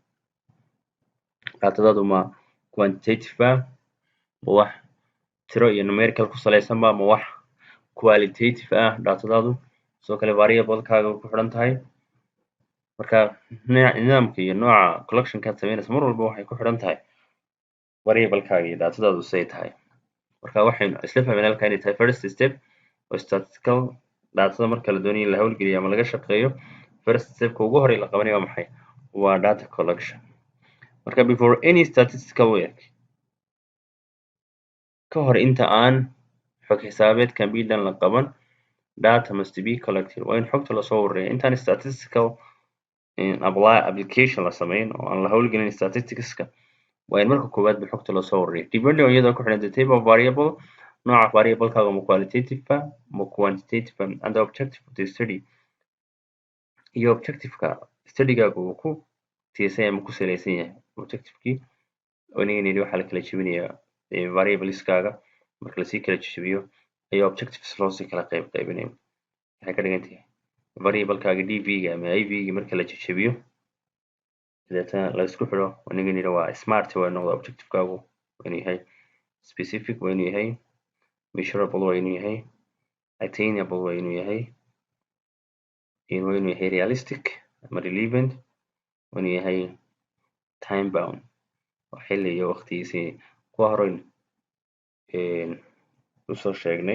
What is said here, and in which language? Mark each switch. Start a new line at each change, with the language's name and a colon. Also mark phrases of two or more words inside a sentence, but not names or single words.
Somali: datadaadu ma quantitative ba, ma wax tiro iyo numerical ku saleysan ba, ma wax qualitative ah datadaadu. sidoo kale variable-kaaga ku xidhan tahay. marka nidaamka iyo nooca collectionkaad sameynaysa mar walba waxay ku xidhan tahay variable-kaaga iyo datadaadu say tahay. marka waxaynu isla fahmeen halka inay tahay
English: first step
Somali: oo
English: statistical datada
Somali: marka la doonayo in la hawlgeliyo ama laga shaqeeyo.
English: first stepka
Somali: ugu horey la qabanayo waa maxay?
English: waa data collection. marka before any statistical work,
Somali: ka hor inta aan xog xisaabeed
English: can be done
Somali: la qaban,
English: data must be collected,
Somali: waa in xogta lasoo ururiya. intaan
English: statistical application
Somali: la sameyn oo aan la hawlgelin statisticska, waa in marka koowaad ba xogta lasoo ururiya.
English: depending on
Somali: iyadoo ku xidhan
English: the type of variable,
Somali: nooca variable-kaaga ma qualitative ba, ma quantitative ba,
English: and the objective of the study,
Somali: iyo
English: objective-ka study-gaaga
Somali: uu ku tiirsan yahay ama ku saleysan yahay. objective-kii nidhi waxaa la kala jebinayaa variableskaga. marka lasii kala jebiyo ayaa objectives loosii kala qaybinaya. waxay ka dhigan tahay variable-kaaga dv-ga ama iv-ga marka la jebiyo deetana la isku xidho aniga nidha waa smart waa noqda objectivekaagu waa inuu yahay specific waa inuu yahay measurable waa inuu yahay attainable waa inuu yahay waa inuu yahay realistic ama relevant waa inuu yahay
English: time bound
Somali: oo xilli iyo waqtigiisii kuwa horeyn usoo sheegnay.